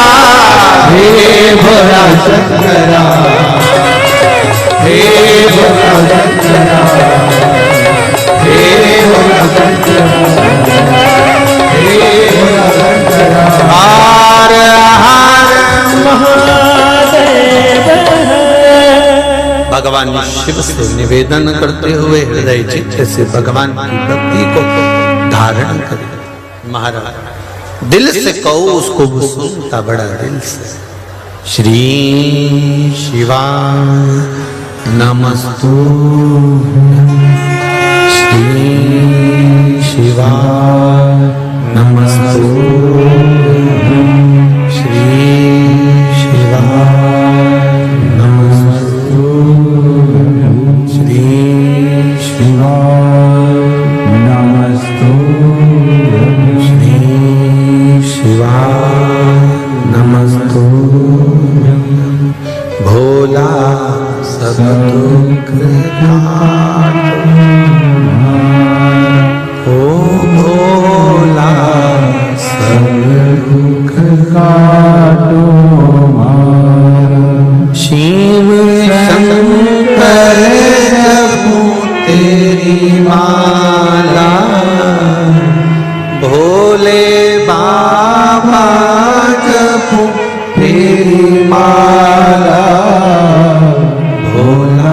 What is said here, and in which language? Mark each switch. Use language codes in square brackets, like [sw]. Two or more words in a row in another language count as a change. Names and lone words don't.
[hi] हे भोला शंकरा हे भोला शंकरा हे भोला शंकरा हे भोला शंकरा हर हर महादेव। भगवान शिव से निवेदन करते हुए हृदय चित्त से भगवान की भक्ति को धारण करें। महाराज दिल से कहो उसको वो सुनता बड़ा दिल से। [sa] श्री शिवाय नमस्तु श्री शिवाय नमस्तु श्री शिवाय नमस्तु श्री शिवाय नमस्तु श्री शिवाय नमस्तु [hi] भोला सब दुख काटो ओ भोला सब दुख काटो शिव शंकर जपो तेरी माला भोले बाबा जपो तेरी माला भोला